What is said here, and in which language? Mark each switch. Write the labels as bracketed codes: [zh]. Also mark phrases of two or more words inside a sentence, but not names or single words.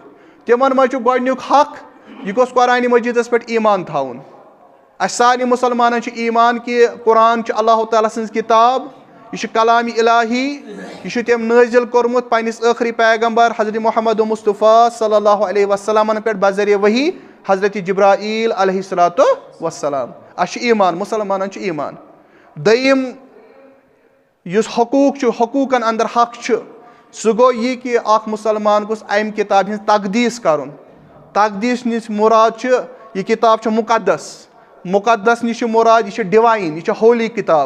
[ks] تِمن منٛز چھُ گۄڈٕنیُک حق, یہِ گوٚژھ قرآنِ مجیٖدس پٮ۪ٹھ ایٖمان تھاوُن. اَسہِ سارنٕے مُسلمانن چھُ ایٖمان کہِ قرآن چھُ اللہ تعالیٰ سٕنٛز کِتاب, یہِ چھُ کلامِ الٰہی, یہِ چھُ تٔمۍ نٲزِل کوٚرمُت پننِس ٲخری پیغمبر حضرت محمد مصطفیٰ صلی اللہ علیہ وسلمن پٮ۪ٹھ بذریعہ وحی حضرت جبرائیل علیہ الصلوۃ والسلام. اَسہِ چھُ ایٖمان, مُسلمانن چھُ ایٖمان. دوٚیِم یُس حقوٗق چھُ, حقوٗقن اندر حق چھُ, سُہ گوٚو یہِ کہِ اکھ مُسلمان گوٚژھ اَمہِ کِتابہِ ہٕنٛز تقدیٖس کرُن. تقدیٖس نِش مُراد چھُ یہِ کِتاب چھِ مُقدس. مُقدس نِش چھُ مُراد یہِ چھِ ڈِوایِن, یہِ چھِ ہولی کِتاب.